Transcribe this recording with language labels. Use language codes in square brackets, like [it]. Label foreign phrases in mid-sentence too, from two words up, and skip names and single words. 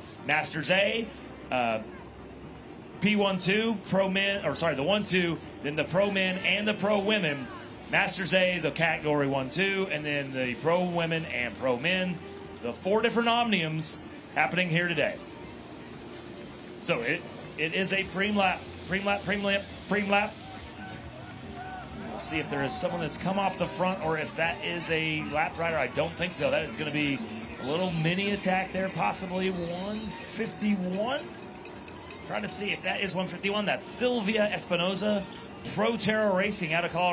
[en] Masters A, P1-2, Pro Men, or sorry, the 1-2, then the Pro Men and the Pro Women. Masters A, the category 1-2, and then the Pro Women and Pro Men. The 4 different Omniums happening here today. So it is a preem lap, preem lap, preem lap, preem lap. We'll see if there is someone that's come off the front or if that is a lap rider. I don't think so. That is going to be a little mini attack there, possibly 151. Trying to see if that is 151. That's Sylvia Espinoza, Pro Terra Racing out of Colorado.